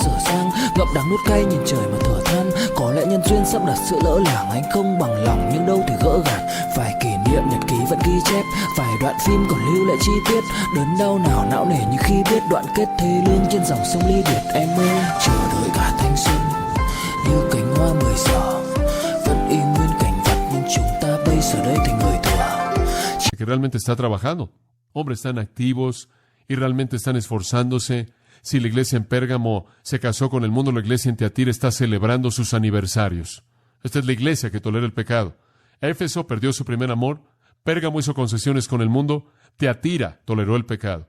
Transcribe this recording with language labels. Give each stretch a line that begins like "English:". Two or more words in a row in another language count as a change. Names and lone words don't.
Vietnamese: dở dang, ngậm đắng nuốt cay nhìn trời mà thở than, có lẽ nhân duyên sắp đặt sự lỡ làng, anh không bằng lòng nhưng đâu thể gỡ gạt, vài kỷ niệm nhật ký vẫn ghi chép, vài đoạn phim còn lưu lại chi tiết, đớn đau nào não nề như khi biết đoạn kết thê lương trên dòng sông ly biệt, em ơi chờ đợi cả thanh xuân như cánh hoa 10 giờ, vẫn y nguyên cảnh vật nhưng chúng ta bây giờ đây thành người thừa.
Spanish: que realmente está trabajando. Hombres están activos y realmente están esforzándose. Si la iglesia en Pérgamo se casó con el mundo, la iglesia en Tiatira está celebrando sus aniversarios. Esta es la iglesia que tolera el pecado. Éfeso perdió su primer amor. Pérgamo hizo concesiones con el mundo. Tiatira toleró el pecado.